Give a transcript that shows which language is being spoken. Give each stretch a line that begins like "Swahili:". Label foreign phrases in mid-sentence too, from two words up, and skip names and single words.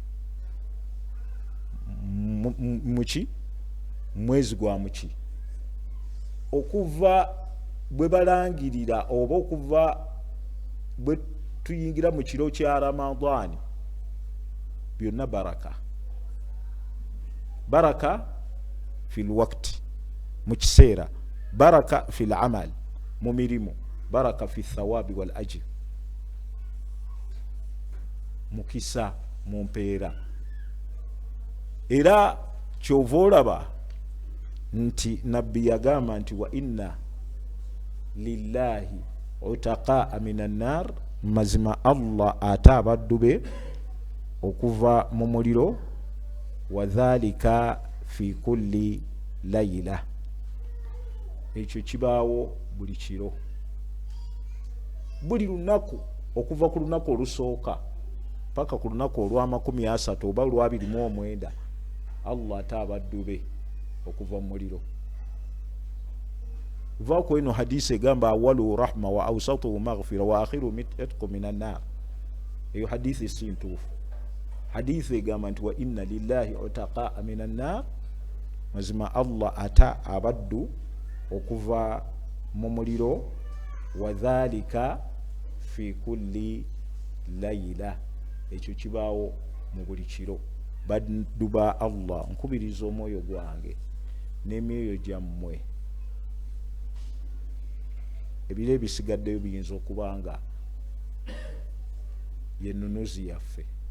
Ganda: Muki mwezi gwa muki, okuva bwe balangirira oba okuva bwe tuyingira mu kiro kya Ramadhaani, byonna baraka.
Arabic: بركة في الوقت, mu kiseera, بركة في العمل, mu mirimu, بركة في الثواب والأجر,
Ganda: mukisa mu mpeera. Era kyova olaba nti nabbi yagamba nti
Arabic: وإن لله عتقاء من النار,
Ganda: mazima Allah ate abaddu be okuva mu muliro,
Arabic: وذلك في كل ليلة,
Ganda: ekyo kibaawo buli kiro, buli lunaku, okuva ku lunaku olusooka paka ku lunaku olwa30 oba olwa29, Allah ate abaddu be okuva mu muliro. Vaako eno hadisi egamba
Arabic: أوله رحمة وأوسطه مغفرة وآخره عتق من النار.
Ganda: Eyo hadisi si ntuufu. Hadisi egamba nti
Arabic: وإن لله عتقاء من النار,
Ganda: mazima Allah ata abaddu okuva mu muliro,
Arabic: وذلك في كل ليلة,
Ganda: ekyo kibaawo mu buli kiro. Baddu ba Allah, nkubiriza omwoyo gwange n'emyoyo gyammwe, ebiro ebisigaddeyo biyinza okuba nga yennunuzi yaffe.